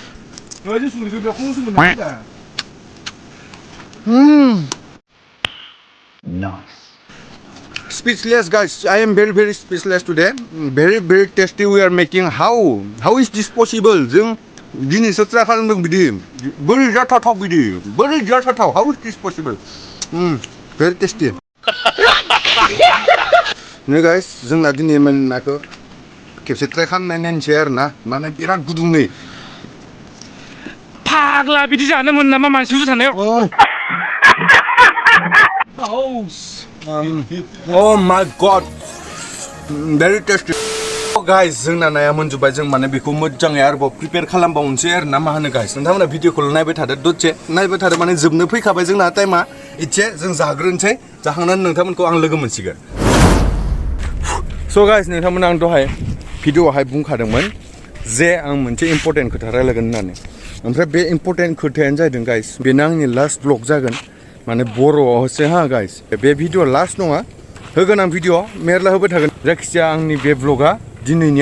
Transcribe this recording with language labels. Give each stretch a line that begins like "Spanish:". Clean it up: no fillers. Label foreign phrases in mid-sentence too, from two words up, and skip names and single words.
English: Speechless guys, I am very speechless today. Very tasty we are making. How is this possible?
Bodo: जों दिनैसो ट्राइ खालामदों बिदि बोरै जाथावथाव बिदि बोरै जाथावथाव
English: how is this possible? Very tasty.
Bodo: नै guys जोंना दिनै नाखौ खेबसे ट्राइ खालामनाय नायनोसै आरोना माने बिराद गुदुं नै. फाग्ला बिदि जानो मोन नामा मानसिफोर थानायाव?
English: Oh my god. Very tasty.
Bodo: Guys जोंना नाया मोनजोबबाय जों माने बेखौ मोजाङै आरोबाव प्रिपेयार खालामबावनोसै आरोना मा होनो गाइस नोंथांमोना भिडिअखौ नायबाय थादो दसे नायबाय थादो माने जोबनो फैखाबाय जोंना टाइमा एसे जों जाग्रोनोसै जाखांनानै नोंथांमोनखौ आं लोगो मोनसिगोन. स' गाइस नोंथांमोना आं दहाय भिडिअआवहाय बुंखादोंमोन जे आं मोनसे इम्परटेन्ट खोथा रायलायगोन होननानै ओमफ्राय बे इम्परटेन्ट खोथायानो जादों गाइस बेनो आंनि
English: last vlog
Bodo: जागोन माने बर'आवसो हा गाइस बे भिडिअ लास्ट नङा होगोन आं भिडिअ मेरला होबाय थागोन जायखिजाया आंनि बे ब्लगा दिनैनिया